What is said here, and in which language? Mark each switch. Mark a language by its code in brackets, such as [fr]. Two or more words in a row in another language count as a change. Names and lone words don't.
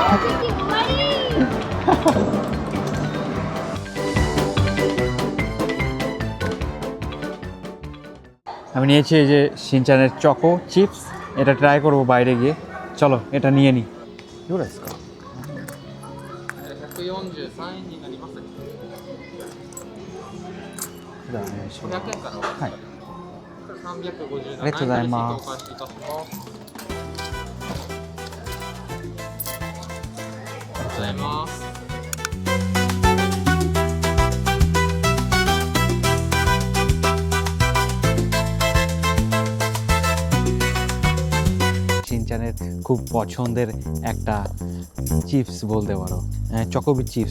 [bn] আমি নিয়েছি এই যে শিনচ্যানের [en] choco chips, [bn] এটা ট্রাই করব বাইরে গিয়ে। চলো এটা নিয়ে নিই। কি বলেছ? [ja] 143 円になります。500円からはい、 357円ありがとうございます。レシートお返しいたします。ありがとうございます。 [bn] শিনচ্যানের খুব পছন্দের একটা চিপস বলতে পারো, চকোবি চিপস।